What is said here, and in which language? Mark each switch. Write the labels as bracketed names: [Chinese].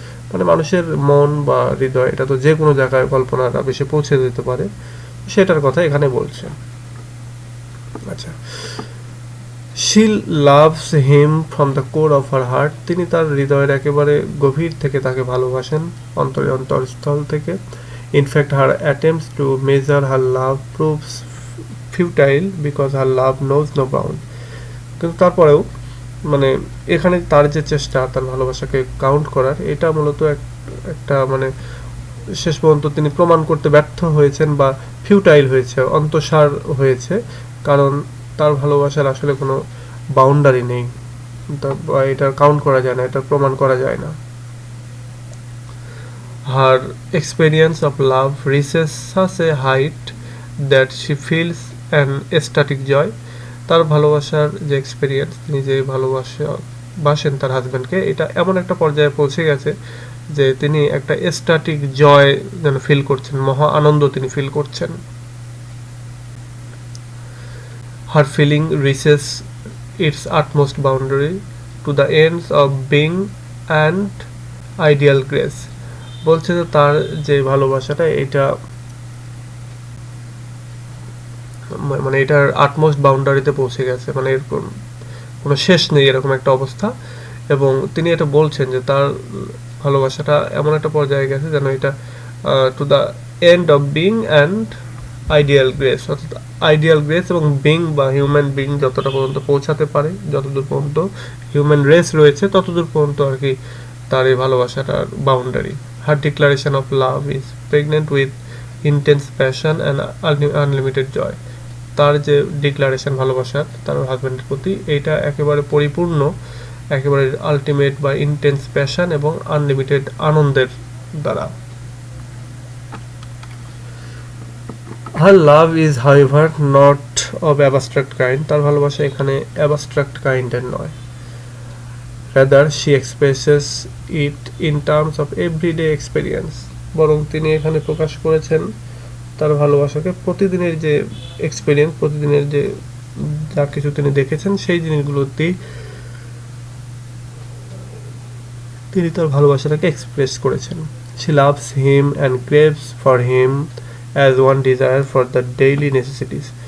[Bangla] মানে মানুষের মন বা হৃদয়, এটা তো যে কোনো জায়গায় কল্পনাটা বেশি পৌঁছে যেতে পারে, সেটার কথা এখানে বলছে। আচ্ছা, [English] she loves him from the core of her heart, [Bangla] তিনি তার হৃদয়ের একেবারে গভীর থেকে তাকে ভালোবাসেন, অন্তরস্থল থেকে। [English] In fact, her attempts to measure her love proves futile because her love knows no bound. [Bangla] কিন্তু তারপরেও মানে এখানে তার যে চেষ্টা তার ভালোবাসাকে কাউন্ট করার, এটা মূলত একটা মানে শেষ পর্যন্ত তিনি প্রমাণ করতে ব্যর্থ হয়েছেন বা ফিউটাইল হয়েছে, অন্তঃসার হয়েছে, কারণ তার ভালোবাসার আসলে কোনো বাউন্ডারি নেই, এটা কাউন্ট করা যায় না, এটা প্রমাণ করা যায় না। [English] Her experience of love reaches such a height that she feels an ecstatic joy. [Bangla] তার ভালোবাসার যে এক্সপেরিয়েন্স, তিনি যে ভালোবাসেন তার হাজব্যান্ডকে, এটা এমন একটা পর্যায়ে পৌঁছে গেছে যে তিনি একটা এস্টাটিক জয় যেন ফিল করছেন, মহা আনন্দ তিনি ফিল করছেন। [English] Her feeling reaches its utmost boundary to the ends of being and ideal grace. [Bangla] বলছে যে তার যে ভালোবাসাটা, এটা মানে এটার আটমোস্ট বাউন্ডারিতে পৌঁছে গেছে, মানে এর কোনো শেষ নেই এরকম একটা অবস্থা। এবং তিনি এটা বলছেন যে তার ভালোবাসাটা এমন একটা পর্যায়ে গেছে যেন এটা [English] to the end of being and ideal grace, [Bangla] অর্থাৎ আইডিয়াল গ্রেস এবং বিং বা হিউম্যান বিং যতটা পর্যন্ত পৌঁছাতে পারে, যতদূর পর্যন্ত হিউম্যান রেস রয়েছে ততদূর পর্যন্ত আর কি তার এই ভালোবাসাটার boundary. [English] Her declaration of love is pregnant with intense passion and unlimited joy. [Bangla] তার যে ডিক্লারেশন ভালোবাসার তার হাজব্যান্ডের প্রতি, এইটা একেবারে পরিপূর্ণ, একেবারে আলটিমেট বা ইন্টেন্স প্যাশন এবং আনলিমিটেড আনন্দের দ্বারা। [English] Her love is however not of abstract kind. [Bangla] তার ভালোবাসা এখানে abstract কাইন্ডের নয়। [English] Rather, she expresses it in terms of everyday experience. [Bangla] বরং তিনি এখানে প্রকাশ করেছেন তার ভালোবাসাকে প্রতিদিনের যে এক্সপেরিয়েন্স, প্রতিদিনের যে যা কিছু তিনি দেখেছেন সেই জিনিসগুলোতেই তিনি তার ভালোবাসাটাকে এক্সপ্রেস করেছেন। [English] She loves him and craves for him as one desire for the daily necessities.